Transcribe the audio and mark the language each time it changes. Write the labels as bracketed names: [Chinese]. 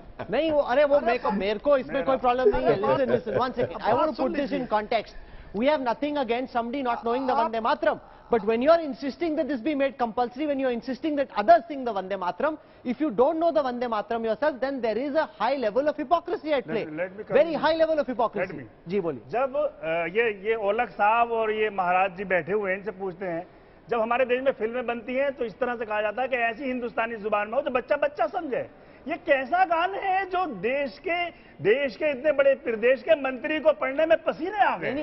[Hindi] नहीं, वो अरे वो मेरे को इसमें कोई प्रॉब्लम नहीं है। [English] Listen, 1 second, I want to put this in context. We have nothing against somebody not knowing the Vande Mataram. But when you are insisting that this be made compulsory, when you are insisting that others sing the Vande Mataram, if you don't know the Vande Mataram yourself, then there is a high level of hypocrisy at play. Very high level of hypocrisy. [Hindi] जी बोलिए। जब ये औलख साहब और ये महाराज जी बैठे हुए हैं, इनसे पूछते हैं, जब हमारे देश में फिल्में बनती हैं तो इस तरह से कहा जाता है कि ऐसी हिंदुस्तानी जुबान में हो जो बच्चा बच्चा समझे। ये कैसा गान है जो देश के इतने बड़े प्रदेश के मंत्री को पढ़ने में पसीने आ गए।